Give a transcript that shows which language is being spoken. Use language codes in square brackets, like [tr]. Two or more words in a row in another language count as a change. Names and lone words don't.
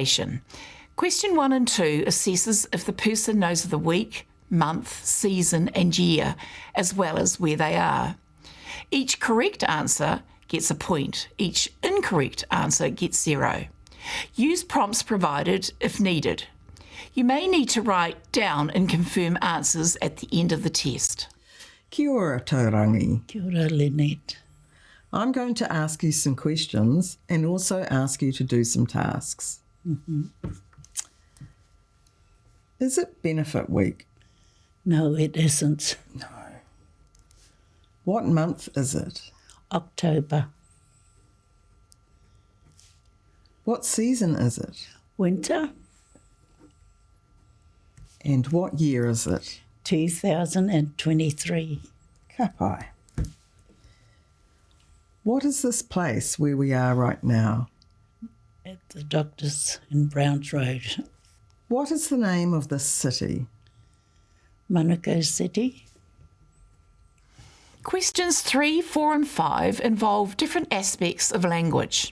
[en] Question 1 and 2 assesses if the person knows the week, month, season, and year, as well as where they are. Each correct answer gets a point. Each incorrect answer gets 0. Use prompts provided if needed. You may need to write down and confirm answers at the end of the test. [mi] Kia ora, Taurangi. Kia ora, Lynette. [en] I'm going to ask you some questions and also ask you to do some tasks. Mm-hmm. Is it Benefit Week? No, it isn't. No. What month is it? October. What season is it? Winter, And what year is it? 2023. [mi] Ka pai. [en] What is this place where we are right now? At the doctor's in Browns Road. What is the name of this city? Manukau City. Questions 3, 4 and 5 involve different aspects of language.